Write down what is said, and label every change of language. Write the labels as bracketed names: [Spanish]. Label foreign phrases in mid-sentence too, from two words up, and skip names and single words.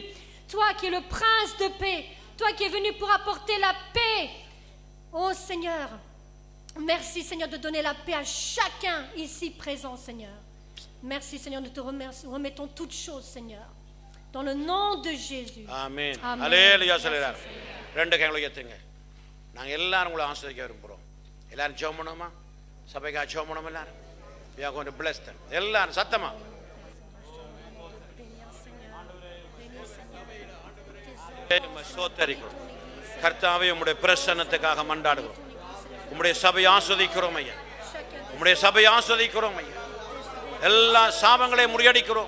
[French] Toi qui es le prince de paix. Toi qui es venu pour apporter la paix. Oh Seigneur, merci Seigneur de donner la paix à chacun ici présent, Seigneur. Merci Seigneur, nous te remettons toutes choses, Seigneur. Dans le nom de Jésus. Amen. Amen. Alléluia. [Tamil] ரெண்டு கைகளை உயர்த்துங்க. நாங்கள் எல்லாரும் உங்களை ஆசீர்வதிக்க விரும்புகிறோம். எல்லாரும் ஜெபம் பண்ணுவோமா? சபைக்காக ஜெபம் பண்ணுவோம் எல்லாரும். [English] We are going to bless them. [Tamil] எல்லாரும் சத்தமா. ஸ்தோத்திரிக்கிறோம். கர்த்தாவே, உம்முடைய பிரசன்னத்துக்காக மன்றாடுகிறோம். உம்முடைய சபையை ஆஸ்வதிக்கிறோம் ஐயா. உம்முடைய சபையை ஆஸ்வதிக்கிறோம் ஐயா. எல்லா சாபங்களையும் முறியடிக்கிறோம்.